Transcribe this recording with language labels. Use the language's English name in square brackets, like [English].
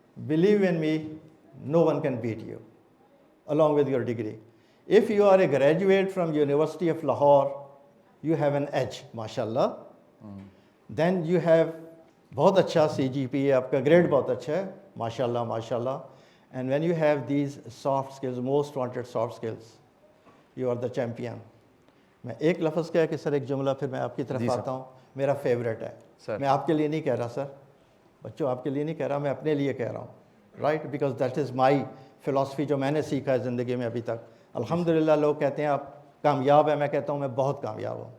[English] Believe in me, no one can beat you along with your degree. If you are a graduate from University of Lahore, you have an edge, mashallah. Then you have [Urdu] بہت اچھا CGPA, آپ کا grade بہت اچھا ہے, ماشاءاللہ ماشاءاللہ. [English] And when you have these soft skills, most wanted soft skills, you are the champion. [Urdu] میں ایک لفظ کہہ کہ سر ایک جملہ پھر میں آپ کی طرف آتا ہوں, میرا فیوریٹ ہے. میں آپ کے لیے نہیں کہہ رہا سر, بچوں آپ کے لیے نہیں کہہ رہا, میں اپنے لیے کہہ رہا ہوں, right, [English] because that is my philosophy [Urdu] جو میں نے سیکھا ہے زندگی میں ابھی تک. الحمدللہ لوگ کہتے ہیں آپ کامیاب ہیں, میں کہتا ہوں میں بہت کامیاب ہوں,